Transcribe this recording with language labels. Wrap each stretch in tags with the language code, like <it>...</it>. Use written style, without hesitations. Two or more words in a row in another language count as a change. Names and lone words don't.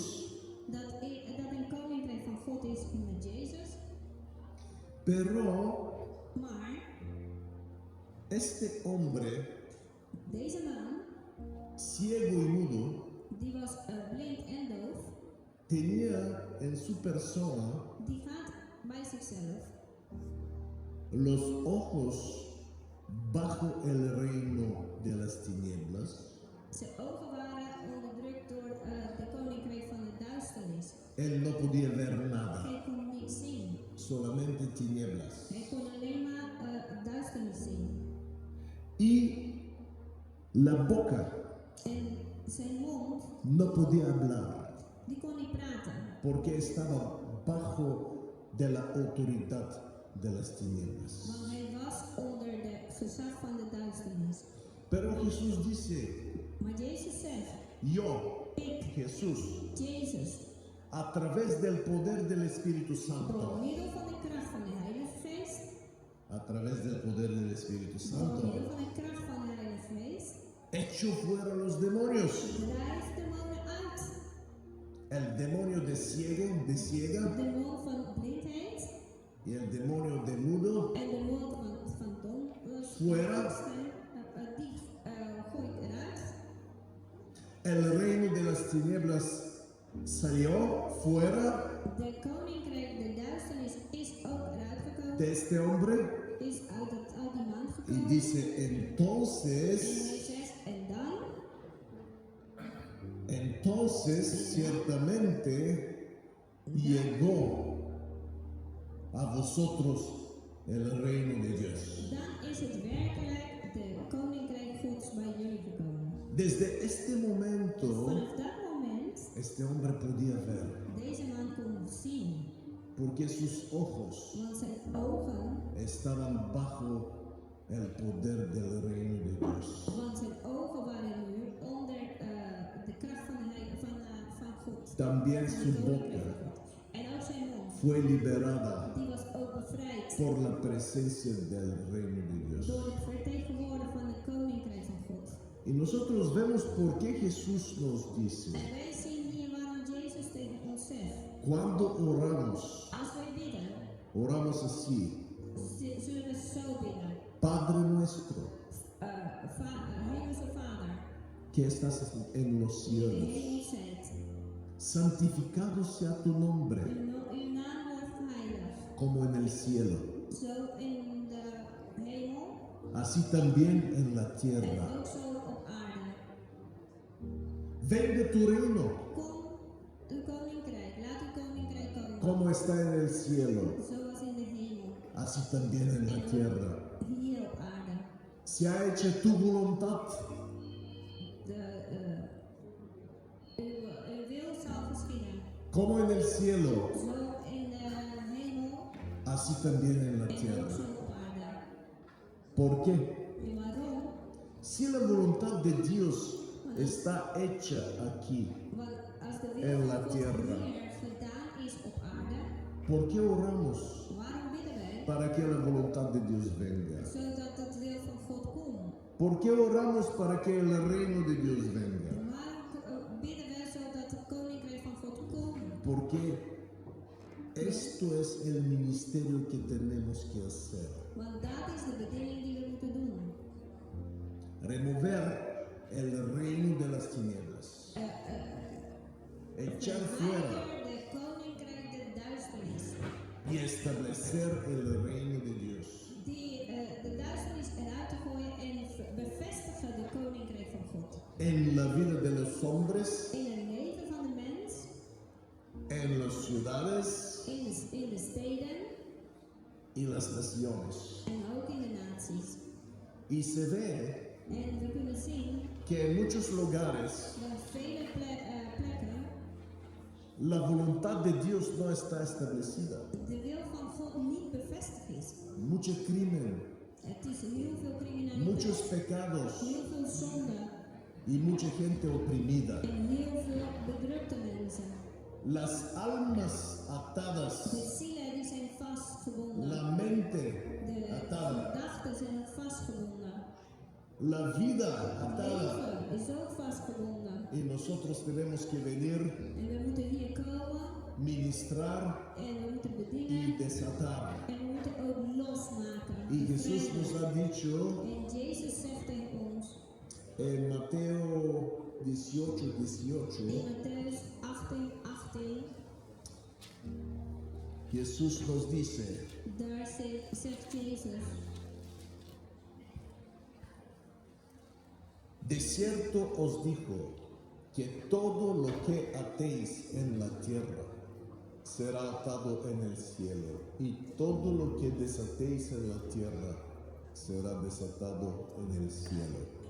<nl>Dat een koninkrijk van God is met Jezus,</nl> <es>pero</es> <nl>maar</nl> <es>este hombre</es> <nl>deze man,</nl> <es>ciego y mudo</es> <nl>die was blind en doof,</nl> <es>tenía en su persona</es> <nl>die had bij zichzelf</nl> <es>los ojos bajo el reino de las tinieblas.</es> <nl>zijn ogen waren onderdrukt door de koninkrijk van de duisternis.</nl> <es>Él no podía ver nada,</es> <nl>Hij kon niks zien.</nl> <es>solamente tinieblas.</es> <nl>Hij kon alleen maar duisternis zien.</nl> <es>Y la boca</es> <nl>En zijn mond,</nl> <es>no podía hablar</es> <nl>die kon niet praten.</nl> <es>porque estaba bajo de la autoridad de las tinieblas.</es> <nl>Want hij was onder de gezag van de duisternis.</nl> <es>Pero Jesús dice,</es> <nl>Maar Jezus zegt,</nl> <es>yo,</es> <nl>ik, Jesús, Jezus,</nl> <es>a través del poder del Espíritu</es> <nl>door</nl> <es>Santo,</es> <nl>middel van de kracht van de Heilige Geest,</nl> <es>a través del poder del Espíritu</es> <nl>door</nl> <es>Santo,</es> <nl>middel van de kracht van de Heilige Geest,</nl> <es>echo fuera los demonios.</es> <nl>drijf demonen uit.</nl> <es>El demonio de ciego, de ciega,</es> <nl>Demon van blindheid</nl> <es>y el demonio de mudo,</es> <nl>en demon van dom,</nl> <es>Fuera.</es> <nl>die gooi ik eruit.</nl> <es>el reino de las tinieblas salió fuera</es> <nl>De koninkrijk, de duisternis is ook eruit gekomen,</nl> <es>de este hombre</es> <nl>is uit die man</nl> <es>y</es> <nl>gekomen.</nl> <es>dice,</es> <nl>En</nl> <es>entonces,</es> <nl>hij zegt, en dan,</nl> <es>ciertamente llegó a vosotros el reino de Dios.</es> <nl>dan is het werkelijk de koninkrijk gods bij jullie gekomen.</nl> <es>Desde este momento,</es> <nl>Vanaf dat moment,</nl> <es>este hombre podía ver,</es> <nl>deze man kon zien,</nl> <es>porque sus ojos</es> <nl>want zijn ogen,</nl> <es>estaban bajo el poder del reino de Dios.</es> <nl>want zijn ogen waren nu onder de kracht van God.</nl> <es>También</es> <nl>Van</nl> <es>su</es> <nl>het koninkrijk</nl> <es>boca</es> <nl>van God. En ook zijn mond,</nl> <es>fue liberada</es> <nl>die was ook bevrijd</nl> <es>por la presencia del reino de Dios.</es> <nl>door het vertegenwoordigen van het koninkrijk van God.</nl> <es>Y nosotros vemos por qué Jesús nos dice,</es> <nl>En wij zien hier waarom Jezus tegen ons zegt.</nl> <es>cuando oramos,</es> <nl>Als wij bidden,</nl> <es>oramos así,</es> <nl>zullen we zo bidden.</nl> <es>Padre nuestro,</es> <nl>Hemelse Vader,</nl> <es>que estás en los</es> <nl>die in de</nl> <es>cielos,</es> <nl>hemel zijt.</nl> <es>santificado sea tu nombre,</es> <nl>Uw naam wordt heilig.</nl> <es>como en el cielo,</es> <nl>Zo in de hemel</nl> <es>así también en la</es> <nl>en</nl> <es>tierra.</es> <nl>ook zo op aarde.</nl> <es>Venga tu reino,</es> <nl>Kom uw koninkrijk, laat uw koninkrijk komen.</nl> <es>como está en el cielo,</es> <nl>Zoals in de hemel,</nl> <es>así también en la tierra.</es> <nl>hier op aarde.</nl> <es>Se ha hecho tu voluntad,</es> <nl>Uw wil zal geschieden.</nl> <es>como en el cielo,</es> <nl>Zo in de hemel</nl> <es>así también en la</es> <nl>en ook</nl> <es>tierra.</es> <nl>zo op aarde.</nl> <es>¿Por qué?</es> <nl>En waarom?</nl> <es>Si la voluntad de Dios está hecha aquí,</es> <nl>Want als de</nl> <es>En</es> <nl>wil</nl> <es>la</es> <nl>van God</nl> <es>tierra.</es> <nl>hier gedaan is op aarde,</nl> <es>¿por qué oramos?</es> <nl>waarom bidden wij?</nl> <es>Para que la voluntad de Dios venga.</es> <nl>Zodat het wil van God komt.</nl> <es>¿Por qué oramos para que el reino de Dios venga?</es> <nl>Waarom bidden wij zodat het koninkrijk van God komt?</nl> <es>Porque esto es el ministerio que tenemos que hacer.</es> <nl>Want dat is de bediening die we moeten doen.</nl> <es>Remover el reino de las tinieblas. Echar fuera</es> <nl>Verwijder de koninkrijk der duisternis.</nl> <es>y establecer el reino de Dios.</es> <nl>De duisternis eruit te gooien en bevestigen de koninkrijk van God.</nl> <es>En la vida de los hombres,</es> <nl>In het leven van de mens,</nl> <es>en las ciudades</es> <nl>in de steden</nl> <es>y las naciones.</es> <nl>en ook in de naties.</nl> <es>Y se ve</es> <nl>En we kunnen zien</nl> <es>que en muchos lugares</es> <nl>dat vele plekken</nl> <es>la voluntad de Dios no está establecida.</es> <nl>de wil van God niet bevestigd is.</nl> <es>Mucho crimen,</es> <nl>Het is heel veel criminaliteit,</nl> <es>muchos pecados</es> <nl>heel veel zonde</nl> <es>y mucha gente oprimida.</es> <nl>en heel veel bedrukte mensen.</nl> <es>Las almas atadas,</es> <nl>De zielen die zijn vastgebonden.</nl> <es>la mente</es> <nl>De</nl> <es>atada,</es> <nl>gedachten zijn ook vastgebonden.</nl> <es>la vida</es> <nl>Het</nl> <es>atada.</es> <nl>leven is ook vastgebonden.</nl> <es>Y nosotros tenemos que venir,</es> <nl>En we moeten hier komen</nl> <es>ministrar</es> <nl>en we moeten</nl> <es>y</es> <nl>bedienen</nl> <es>desatar.</es> <nl>en we moeten ook losmaken.</nl> <es>Y Jesús nos</es> <nl>bevrijden.</nl> <es>ha dicho</es> <nl>En Jezus zegt tegen ons</nl> <es>en Mateo 18, 18,</es> <nl>in Matthäus 18:18,</nl> <es>Jesús nos dice,</es> <nl>daar zegt Jezus:</nl> <es>de cierto os digo que todo lo que atéis en la tierra será atado en el cielo, y todo lo que desatéis en la tierra será desatado en el cielo.</es>